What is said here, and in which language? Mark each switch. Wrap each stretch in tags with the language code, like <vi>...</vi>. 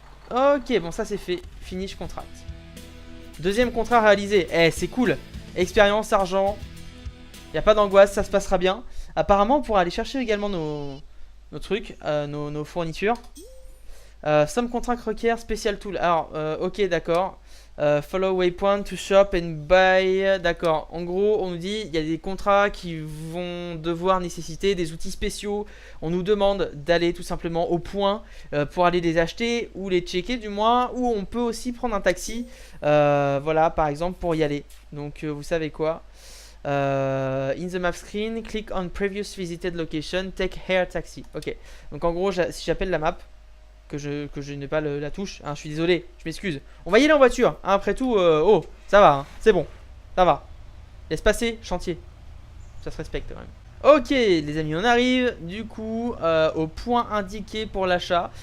<fr>Ok, bon ça c'est fait.</fr> <en>Finish contract.</en> <fr>Deuxième contrat réalisé. Eh, c'est cool. Expérience, argent. Y a pas d'angoisse, ça se passera bien. Apparemment, on pourra aller chercher également nos trucs, nos fournitures.</fr> <en>Some contract</en> <fr>requiert</fr> <en>special tool.</en> <fr>Alors, ok, d'accord.</fr> <en>Follow waypoint to shop and buy.</en> <fr>D'accord. En gros, on nous dit il y a des contrats qui vont devoir nécessiter des outils spéciaux. On nous demande d'aller tout simplement au point pour aller les acheter ou les checker du moins. Ou on peut aussi prendre un taxi. Voilà, par exemple, pour y aller. Donc, vous savez quoi?</fr> <en>In the map screen, click on previous visited location, take air taxi. Ok.</en> <fr>Donc, en gros, si j'appelle la map. Que je n'ai pas la touche, hein, je suis désolé, je m'excuse. On va y aller en voiture, hein, après tout, oh, ça va, hein, c'est bon, ça va. Laisse passer, chantier. Ça se respecte quand même. Ok, les amis, on arrive du coup au point indiqué pour l'achat.</fr>